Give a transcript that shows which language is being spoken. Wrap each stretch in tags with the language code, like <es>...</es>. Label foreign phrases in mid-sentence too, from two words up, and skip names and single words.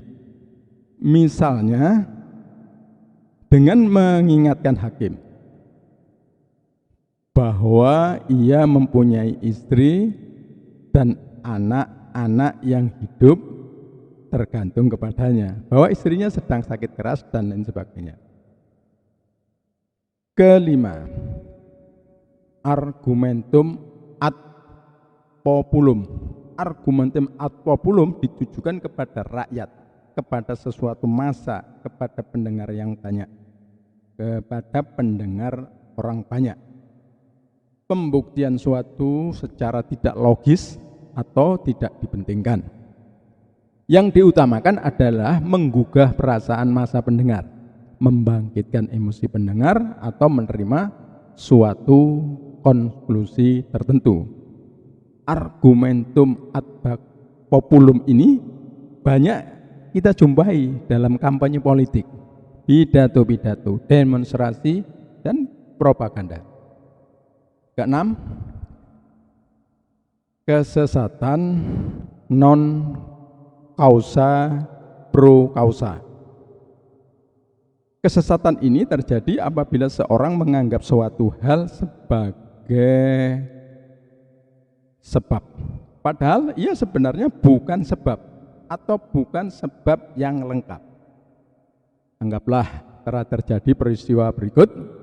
<id>Misalnya dengan mengingatkan hakim bahwa ia mempunyai istri dan anak-anak yang hidup tergantung kepadanya, bahwa istrinya sedang sakit keras dan lain sebagainya. Kelima,</id> <la>argumentum ad populum. Argumentum ad populum</la> <id>ditujukan kepada rakyat, kepada sesuatu massa, kepada pendengar yang banyak, kepada pendengar orang banyak. Pembuktian suatu secara tidak logis atau tidak dipentingkan. Yang diutamakan adalah menggugah perasaan massa pendengar, membangkitkan emosi pendengar, atau menerima suatu konklusi tertentu.</id> <la>Argumentum ad populum</la> <id>ini banyak kita jumpai dalam kampanye politik, pidato-pidato, demonstrasi, dan propaganda. Keenam, kesesatan</id> <la>non causa pro causa.</la> <id>Kesesatan ini terjadi apabila seorang menganggap suatu hal sebagai sebab, padahal ia sebenarnya bukan sebab atau bukan sebab yang lengkap. Anggaplah telah terjadi peristiwa berikut.</id>